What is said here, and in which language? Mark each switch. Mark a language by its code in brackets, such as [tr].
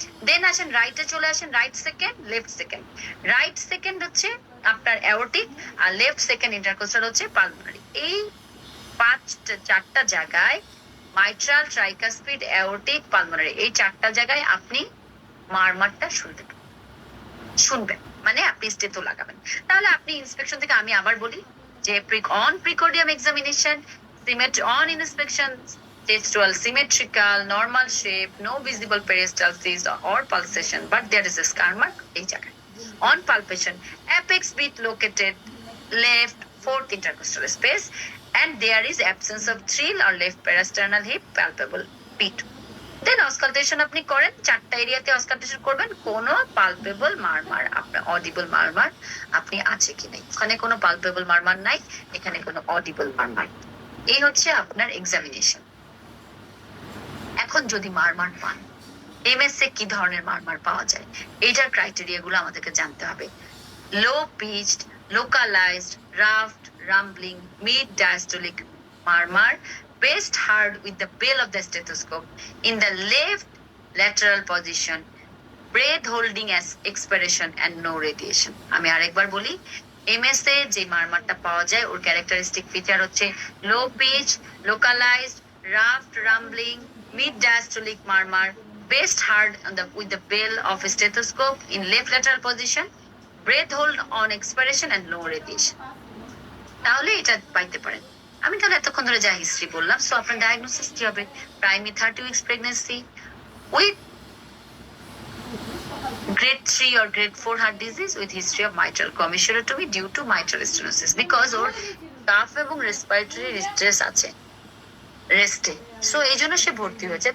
[bn] দেন আসেন রাইটে চলে আসেন, right second, left second. Right second হচ্ছে আপনার অ্যাওর্টিক, আর লেফট সেকেন্ড ইন্টারকোস্টাল হচ্ছে পালমোনারি। এই চারটা জায়গায় মাইট্রাল, ট্রাইকাসপিড, অ্যাওর্টিক, পালমোনারি, এই চারটা জায়গায় আপনি মারমারটা শুনবেন, মানে আপনি স্টেথো লাগাবেন। তাহলে আপনি ইন্সপেকশন থেকে আমি আবার বলি যে [en] on precordium examination, on inspection chest wall symmetrical, normal shape, no visible peristalsis or pulsation, but there is a scar mark [bn] এই জায়গায়। [en] On palpation, apex bit located left 4th intercostal space, and there is absence of thrill or left parasternal hip palpable P2. [bn] Then auscultation আপনি করেন, চারটা এরিয়াতে auscultation করবেন, কোনো palpable মারমার, আপনার audible মারমার আপনি আছে কি নাই। ওখানে কোনো পালপেবল মারমার নাই, এখানে কোনো অডিবল মারমার। এই হচ্ছে আপনার এক্সামিনেশন। এখন যদি মারমার পান, এমএসএ কি ধরনের মারমার পাওয়া যায়, এইটার ক্রাইটেরিয়া গুলো আমাদেরকে জানতে হবে। [en] Low pitched, localised, raft, rumbling, mid diastolic মারমার, best heard with the bell of the stethoscope in the left lateral position, breath holding as expiration and no radiation. [bn] আমি আরেকবার বলি, এমএসএ যে মারমারটা পাওয়া যায় ওর ক্যারেক্টারিস্টিক ফিচার হচ্ছে [en] Low pitch, localised, raft, rumbling, mid diastolic murmur, best heard with the bell of a stethoscope in left lateral position, breath hold on expiration and no radiation. [bn] তাহলে এটা পাইতে পারেন। আমি তাহলে এতক্ষণ ধরে যা হিস্ট্রি বললাম, সো আপনার ডায়াগনোসিস কি হবে? [en] primary 30 weeks pregnancy with grade 3 or grade 4 heart disease with history of mitral commissurectomy due to mitral stenosis, because [bn] or calf এবং রেসপিরেটরি স্ট্রেস আছে রেস্টে, সো এই জন্য সে ভর্তি হয়েছে।